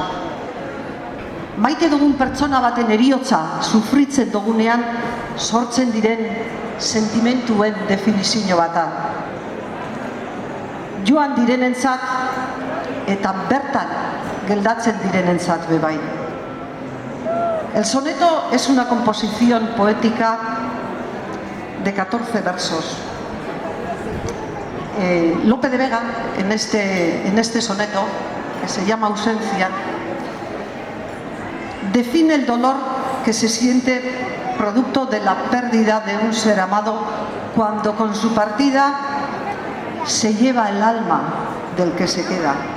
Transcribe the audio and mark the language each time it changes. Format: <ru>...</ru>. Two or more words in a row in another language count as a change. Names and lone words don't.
<eu>Maite dugun pertsona baten heriotza sufritzen dugunean sortzen diren sentimentuen definizio bata. Joan direnentzat eta bertan geldatzen direnentzat bebai.</eu> <es>El soneto es una composición poética de 14 versos. Lope de Vega, en este soneto, que se llama Ausencia, define el dolor que se siente producto de la pérdida de un ser amado cuando con su partida se lleva el alma del que se queda.</es>